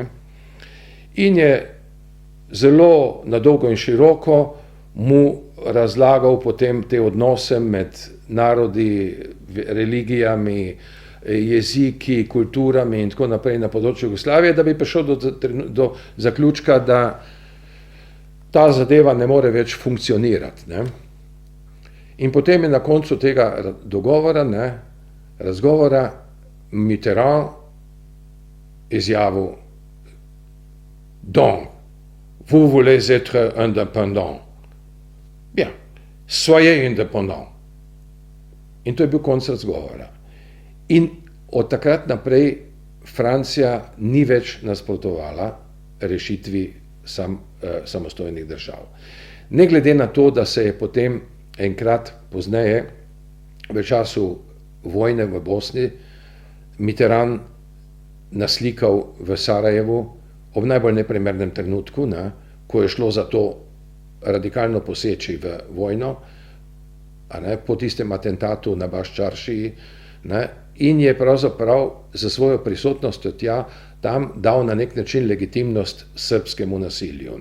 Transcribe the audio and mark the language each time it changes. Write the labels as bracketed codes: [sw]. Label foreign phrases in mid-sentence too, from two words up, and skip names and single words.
[sl] In je zelo na dolgo in široko mu razlagal potem te odnose med narodi, religijami, jeziki, kulturami in tako naprej na področju Jugoslavije, da bi prišel do zaključka, da ta zadeva ne more več funkcionirati. Ne? In potem je na koncu tega dogovora, razgovora, Mitterrand izjavil: [fr] Donc, vous voulez être indépendant. Bien, soyez indépendant. [sl] In to je bil konec razgovora. In od takrat naprej Francija ni več nasprotovala rešitvi samostojnih držav. Ne glede na to, da se je potem enkrat pozneje, v času vojne v Bosni, Mitterrand naslikal v Sarajevu ob najbolj neprimernem trenutku, ko je šlo za to radikalno poseči v vojno, po tistem atentatu na Baščaršiji, in je pravzaprav za svojo prisotnostjo tam dal na nek način legitimnost srbskemu nasilju.